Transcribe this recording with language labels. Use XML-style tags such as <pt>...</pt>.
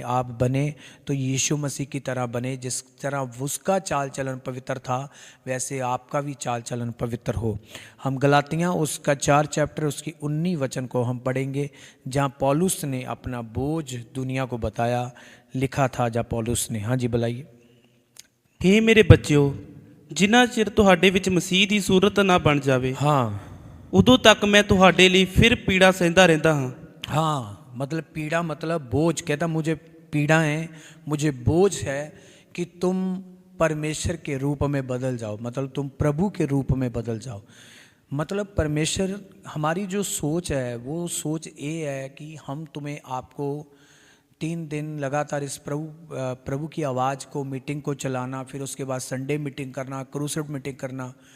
<hi>आप बने तो यीशु मसीह की तरह बने। जिस तरह उसका चाल चलन पवित्र था, वैसे आपका भी चाल चलन पवित्र हो। हम गलातियाँ उसका 4 चैप्टर उसकी 19 वचन को हम पढ़ेंगे, जहाँ पौलुस ने अपना बोझ दुनिया को बताया, लिखा था जहाँ पौलुस ने। हाँ जी, बुलाइए।</hi> <pa>हे मेरे बच्चों, जिन्ना चिर ਤੁਹਾਡੇ ਵਿੱਚ ਮਸੀਹ ਦੀ ਸੂਰਤ ਨਾ ਬਣ ਜਾਵੇ,</pa> <hi>हाँ</hi> <pa>ਉਦੋਂ ਤੱਕ ਮੈਂ ਤੁਹਾਡੇ ਲਈ ਫਿਰ ਪੀੜਾ ਸਹਿੰਦਾ ਰਹਿੰਦਾ ਹਾਂ।</pa> <hi>हाँ, मतलब पीड़ा मतलब बोझ। कहता मुझे पीड़ा है, मुझे बोझ है कि तुम परमेश्वर के रूप में बदल जाओ, मतलब तुम प्रभु के रूप में बदल जाओ। मतलब परमेश्वर, हमारी जो सोच है वो सोच ये है कि हम तुम्हें, आपको 3 दिन लगातार इस प्रभु की आवाज़ को, मीटिंग को चलाना, फिर उसके बाद संडे मीटिंग करना, क्रूसेड मीटिंग करना।</hi>